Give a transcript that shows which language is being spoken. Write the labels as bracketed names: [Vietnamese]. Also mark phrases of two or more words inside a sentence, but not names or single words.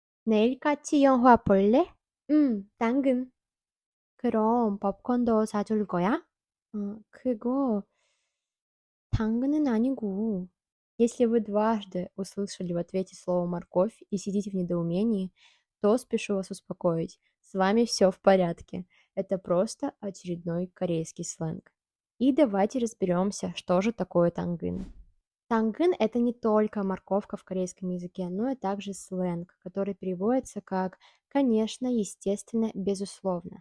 [Korean] 내일 같이 영화 볼래? 당근. 그럼 popcorn도 사줄 거야? 그거 당근은 아니고. [Russian] Если вы дважды услышали в ответе слово «морковь» и сидите в недоумении, то спешу вас успокоить. С вами все в порядке. Это просто очередной корейский сленг. И давайте разберемся, что же такое тангын. Тангын — это не только морковка в корейском языке, но и также сленг, который переводится как «конечно», «естественно», «безусловно».